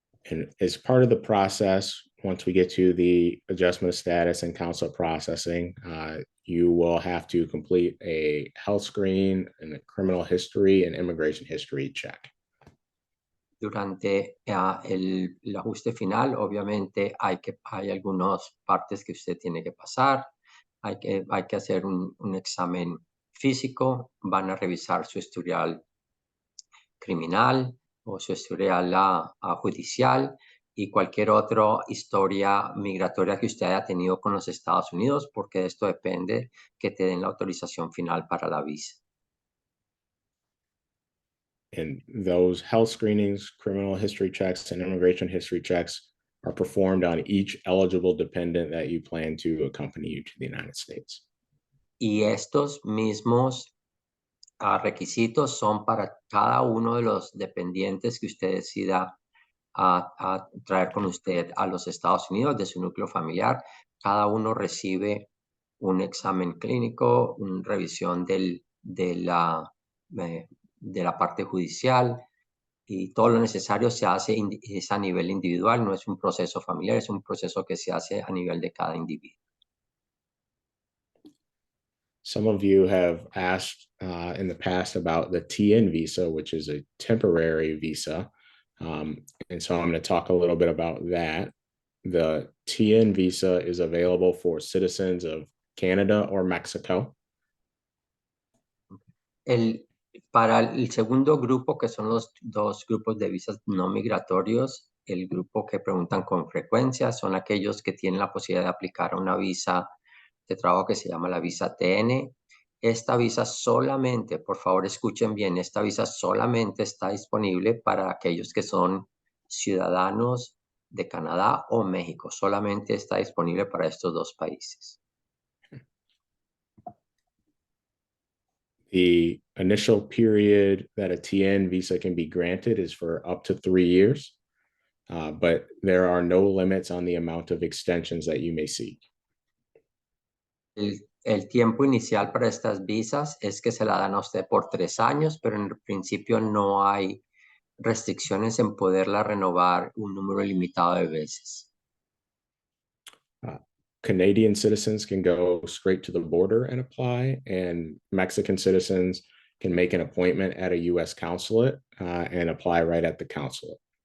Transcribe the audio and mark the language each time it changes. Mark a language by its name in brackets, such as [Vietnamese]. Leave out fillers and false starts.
[English] And as part of the process, once we get to the adjustment of status and consular processing, you will have to complete a health screen and a criminal history and immigration history check. [Spanish] Durante el ajuste final, obviamente hay algunas partes que usted tiene que pasar. Hay que hacer un examen físico. Van a revisar su historial criminal o su historial judicial y cualquier otra historia migratoria que usted haya tenido con los Estados Unidos, porque esto depende que te den la autorización final para la visa. [English] And those health screenings, criminal history checks, and immigration history checks are performed on each eligible dependent that you plan to accompany you to the United States. [Spanish] Y estos mismos requisitos son para cada uno de los dependientes que usted decida a traer con usted a los Estados Unidos de su núcleo familiar. Cada uno recibe un examen clínico, una revisión de la parte judicial y todo lo necesario se hace es a nivel individual, no es un proceso familiar, es un proceso que se hace a nivel de cada individuo. [English] Some of you have asked in the past about the TN visa, which is a temporary visa. And so I'm going to talk a little bit about that. The TN visa is available for citizens of Canada or Mexico. [Spanish] Para el segundo grupo, que son los dos grupos de visas no migratorios, el grupo que preguntan con frecuencia son aquellos que tienen la posibilidad de aplicar a una visa de trabajo que se llama la visa TN. Esta visa solamente, por favor escuchen bien, esta visa solamente está disponible para aquellos que son ciudadanos de Canadá o México. Solamente está disponible para estos dos países. [English] The initial period that a TN visa can be granted is for up to 3 years, but there are no limits on the amount of extensions that you may seek. [Spanish] El tiempo inicial para estas visas es que se la dan a usted por 3 años, pero en el principio no hay restricciones en poderla renovar un número limitado de veces. [English] Canadian citizens can go straight to the border and apply, and Mexican citizens can make an appointment at a U.S. consulate and apply right at the consulate.